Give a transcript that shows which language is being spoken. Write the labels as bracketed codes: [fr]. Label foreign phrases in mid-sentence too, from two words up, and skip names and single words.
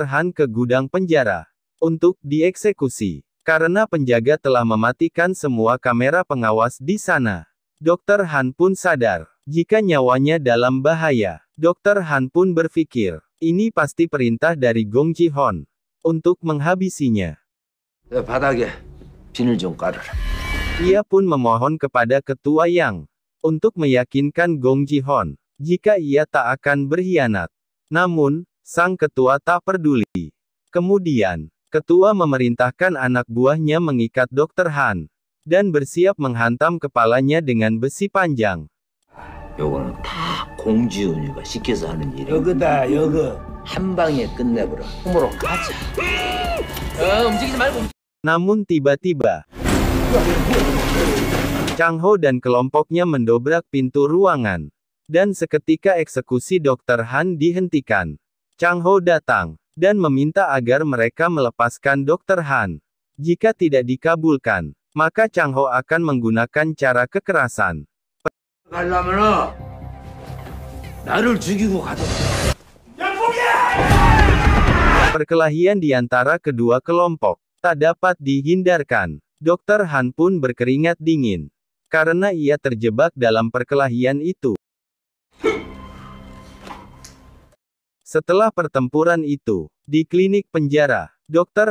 [id] Han ke gudang penjara untuk dieksekusi. Karena penjaga telah mematikan semua kamera pengawas di sana. Dr. Han pun sadar jika nyawanya dalam bahaya. Dr. Han pun berpikir, ini pasti perintah dari Gong Ji-hon untuk menghabisinya. [ko] 바닥에 비늘 좀 깔아라. [id] Ia pun memohon kepada ketua Yang untuk meyakinkan Gong Ji-hon jika ia tak akan berkhianat. Namun, sang ketua tak peduli. Kemudian, ketua memerintahkan anak buahnya mengikat Dr. Han dan bersiap menghantam kepalanya dengan besi panjang. [ko] 요거는 다 공지훈이가 시켜서 하는 일이야. 여거다, 여거. 한 방에 끝내버려. hom으로 가자. 움직이지 말고. [id] Namun tiba-tiba, Chang Ho dan kelompoknya mendobrak pintu ruangan. Dan seketika eksekusi Dr. Han dihentikan. Chang Ho datang dan meminta agar mereka melepaskan Dr. Han. Jika tidak dikabulkan, maka Chang Ho akan menggunakan cara kekerasan. [ko] 가려면은 나를 죽이고 가자. [id] Perkelahian di antara kedua kelompok tak dapat dihindarkan. Dr. Han pun berkeringat dingin karena ia terjebak dalam perkelahian itu. Setelah pertempuran itu, di klinik penjara, Dr.